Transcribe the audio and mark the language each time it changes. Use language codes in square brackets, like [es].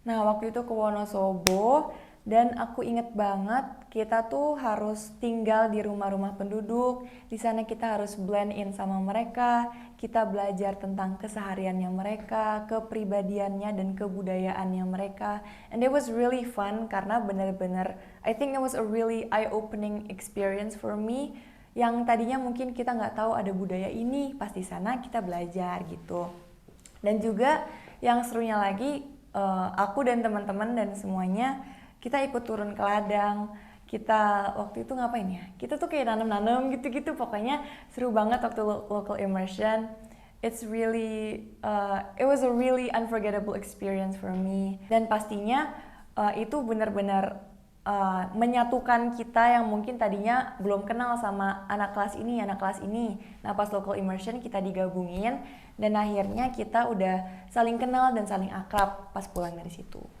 [id] Nah, waktu itu ke Wonosobo dan aku inget banget kita tuh harus tinggal di rumah-rumah penduduk. Di sana kita harus [en] blend in [id] sama mereka. Kita belajar tentang kesehariannya mereka, kepribadiannya dan kebudayaannya mereka. [en] And it was really fun [id] karena benar-benar [en] I think it was a really eye-opening experience for me. [id] Yang tadinya mungkin kita nggak tahu ada budaya ini, pas di sana kita belajar gitu. Dan juga yang serunya lagi, aku dan teman-teman dan semuanya, kita ikut turun ke ladang. Kita waktu itu ngapain ya? Kita tuh kayak nanam-nanam gitu-gitu. Pokoknya seru banget waktu local immersion. [en] It's really, it was a really unforgettable experience for me. [id] Dan pastinya itu benar-benar menyatukan kita yang mungkin tadinya belum kenal sama anak kelas ini, anak kelas ini. Nah, pas local immersion kita digabungin dan akhirnya kita udah saling kenal dan saling akrab pas pulang dari situ.